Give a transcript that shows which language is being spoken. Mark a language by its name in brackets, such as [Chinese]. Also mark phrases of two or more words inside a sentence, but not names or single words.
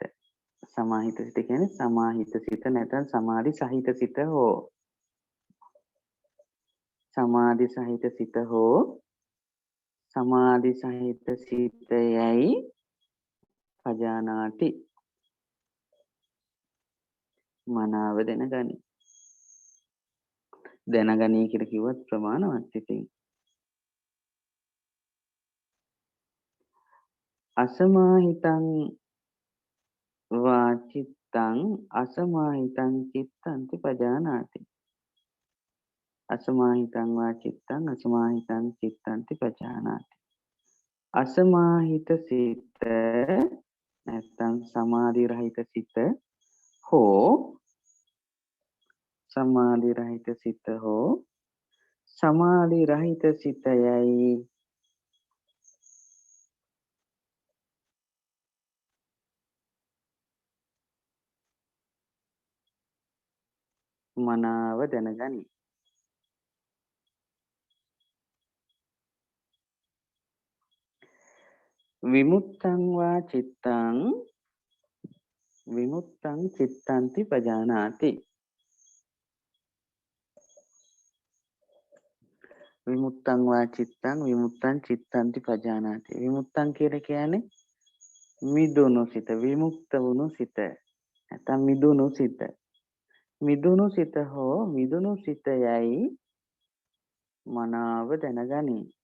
[Sinhala] සමාහිත සිත කියන්නේ සමාහිත සිත නැත්නම් සමාධි සහිත සිත හෝ සමාධි සහිත සිත හෝ සමාධි සහිත සිතයයි පජානාති මනාව දැනගනි. දැනගනී කියලා කිව්වත් ප්‍රමාණවත් ඉතින්. [Pali] අසමාහිතං වා චිත්තං අසමාහිතං චිත්තන්ති පජානාති. අසමාහිතං වා චිත්තං අසමාහිතං චිත්තන්ති පජානාති. [Sinhala] අසමාහිත සිත නැත්නම් සමාධි රහිත සිත හෝ සමාධි රහිත සිත හෝ සමාධි රහිත සිතයයි මනාව දැනගනි. [Pali] විමුක්තං වා චිත්තං විමුක්තං චිත්තන්ති පජානාති. විමුක්තං වා චිත්තං විමුක්තං චිත්තන්ති පජානාති. [Sinhala] විමුක්තං කියන්නේ මිදුණු සිත, විමුක්ත වුණු සිත. නැත්නම් මිදුණු සිත. මිදුණු සිත හෝ මිදුණු සිතයයි මනාව දැනගනි.